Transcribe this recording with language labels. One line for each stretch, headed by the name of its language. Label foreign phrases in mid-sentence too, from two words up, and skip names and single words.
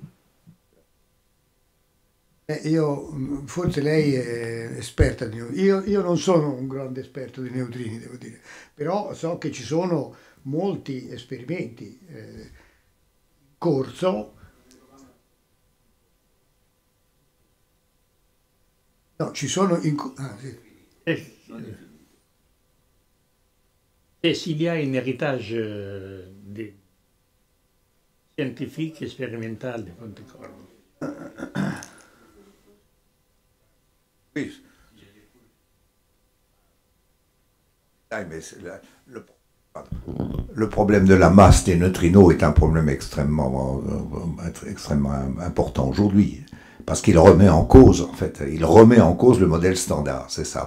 Italian: Forse lei è esperta di neutrini, io non sono un grande esperto di neutrini, devo dire, però so che ci sono molti esperimenti in corso. No, ci sono sì.
French: Et s'il y a un héritage scientifique expérimental de Pontecorvo. Oui. Le problème de la masse des neutrinos est un problème extrêmement important aujourd'hui, parce qu'il remet en cause, en fait, le modèle standard, c'est ça.